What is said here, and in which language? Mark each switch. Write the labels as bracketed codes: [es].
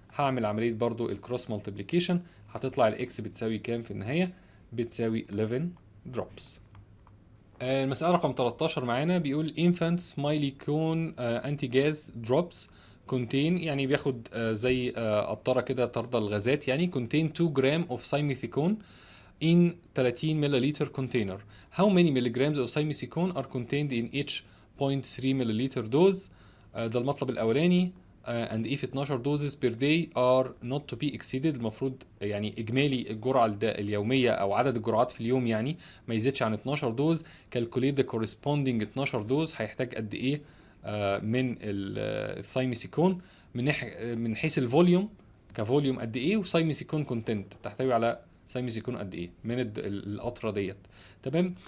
[ar] هعمل عمليه برضو الكروس مالتيبليكيشن، هتطلع الاكس بتساوي كام في النهايه؟ بتساوي 11 drops. المسألة رقم 13 معانا بيقول [en] infants Mylicon anti gas drops contain، [ar] يعني بياخد زي قطرة كده طرد الغازات يعني، [en] contain 2 gram of simethicone in 30 milliliter container. How many milligrams of simethicone are contained in each 0.3 milliliter dose؟ [ar] ده المطلب الأولاني. [en] and if 12 doses per day are not to be exceeded، [ar] المفروض يعني اجمالي الجرعه اليوميه او عدد الجرعات في اليوم يعني ما يزيدش عن 12 دوز. [en] calculate the corresponding [ar] 12 دوز هيحتاج قد ايه من الثايميسيكون من حيث الفوليوم كفوليوم قد ايه، وثايميسيكون كونتنت تحتوي على ثايميسيكون قد ايه من القطره ديت. تمام.